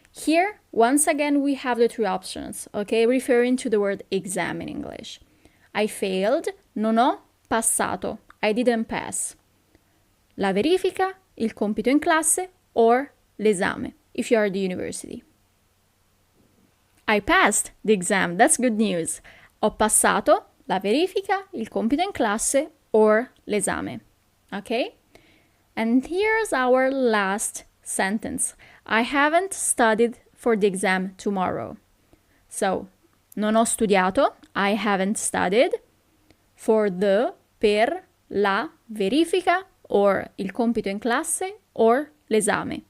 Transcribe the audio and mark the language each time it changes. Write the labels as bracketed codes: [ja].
[en] Here, once again, we have the three options, okay, referring to the word exam in English. I failed, [it] non ho passato, [en] I didn't pass. [it] La verifica, il compito in classe, or l'esame, [en] if you are at the university. I passed the exam, that's good news. [it] Ho passato la verifica, il compito in classe, or l'esame, okay? [en] And here's our last sentence. I haven't studied for the exam tomorrow. So, [it] non ho studiato, [en] I haven't studied, for the, [it] per, la, verifica, or il compito in classe, or l'esame.